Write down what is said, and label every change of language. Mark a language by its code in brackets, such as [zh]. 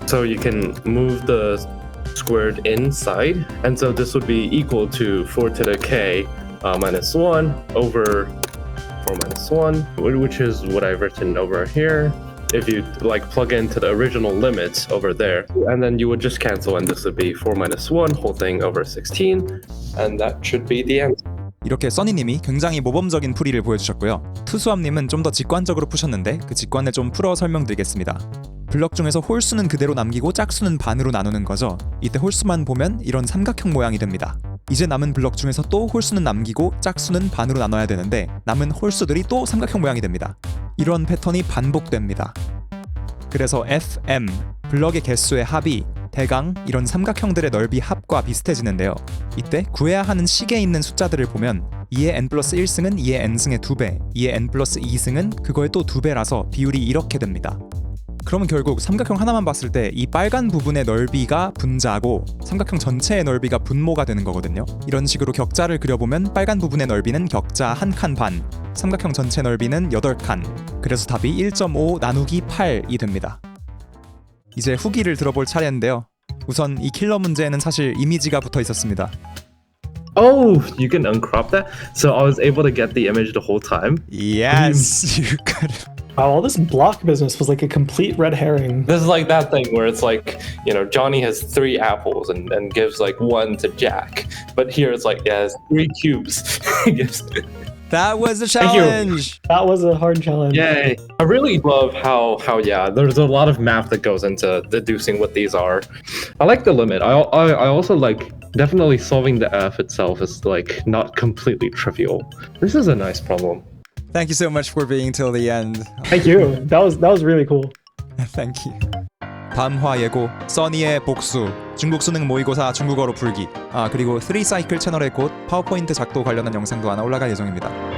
[en] So you can move the squared inside, and so this would be equal to 4 to the k minus 1 over 4 minus 1, which is what I've written over here. If you like plug into the original limits over there, and then you would just cancel, and this would be 4 minus 1 whole thing over 16, and that should be the answer. [ko] 이렇게 써니님이 굉장히 모범적인 풀이를 보여주셨고요. 투수함님은 좀 더 직관적으로 푸셨는데 그 직관을 좀 풀어 설명드리겠습니다. 블럭 중에서 홀수는 그대로 남기고 짝수는 반으로 나누는 거죠. 이때 홀수만 보면 이런 삼각형 모양이 됩니다. 이제 남은 블럭 중에서 또 홀수는 남기고 짝수는 반으로 나눠야 되는데 남은 홀수들이 또 삼각형 모양이 됩니다. 이런 패턴이 반복됩니다. 그래서 FM, 블럭의 개수의 합이 대강 이런 삼각형들의 넓이 합과 비슷해지는데요. 이때 구해야 하는 식에 있는 숫자들을 보면 2의 n 플러스 1승은 2의 n승의 2배, 2의 n 플러스 2승은 그거의 또 2배라서 비율이 이렇게 됩니다. 그러면 결국 삼각형 하나만 봤을 때 이 빨간 부분의 넓이가 분자고 삼각형 전체의 넓이가 분모가 되는 거거든요. 이런 식으로 격자를 그려보면 빨간 부분의 넓이는 격자 1칸 반, 삼각형 전체 넓이는 8칸, 그래서 답이 1.5 나누기 8이 됩니다. 이제 후기를 들어볼 차례인데요. 우선 이 킬러 문제에는 사실 이미지가 붙어 있었습니다. [en] Oh, you can uncrop that? So I was able to get the image the whole time. Yes, you could. Wow, all this block business was like a complete red herring. This is like that thing where it's like, you know, Johnny has 3 apples and gives like 1 to Jack. But here it's like, yeah, has 3 cubes. Gives- That was a you. challenge. That was a hard challenge. Yay. I really love how yeah, there's a lot of math that goes into deducing what these are. I like the limit. I also like definitely solving the F itself is like not completely trivial. This is a nice problem. Thank you so much for being till the end. Thank you. That was really cool. Thank you. [ko] 담화 예고, 써니의 복수, 중국 수능 모의고사 중국어로 풀기, 그리고 3사이클 채널에 곧 파워포인트 작도 관련한 영상도 하나 올라갈 예정입니다.